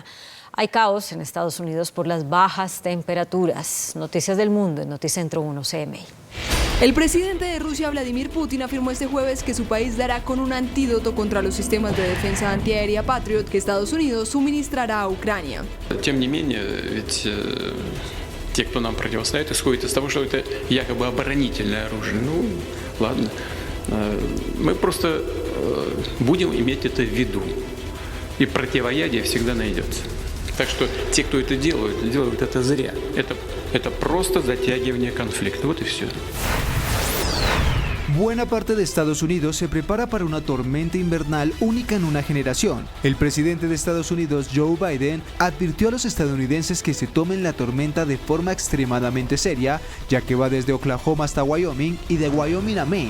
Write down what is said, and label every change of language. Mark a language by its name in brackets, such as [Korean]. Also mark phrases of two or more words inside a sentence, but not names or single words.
[Spanish] Hay caos en Estados Unidos por las bajas temperaturas. Noticias del Mundo en Noticentro 1 CMI. El presidente de Rusia, Vladimir Putin, afirmó este jueves que su país dará con un antídoto contra los sistemas de defensa antiaérea Patriot que Estados Unidos suministrará a Ucrania. [Russian] Те, кто нам противостоит, исходит из того, что это якобы оборонительное оружие. Ну, ладно. Мы просто будем иметь это в виду. И противоядие всегда найдется. Так что те, кто это делают это зря. Это просто затягивание конфликта. Вот и все. [Spanish] Buena parte de Estados Unidos se prepara para una tormenta invernal única en una generación. El presidente de Estados Unidos, Joe Biden, advirtió a los estadounidenses que se tomen la tormenta de forma extremadamente seria, ya que va desde Oklahoma hasta Wyoming y de Wyoming a Maine.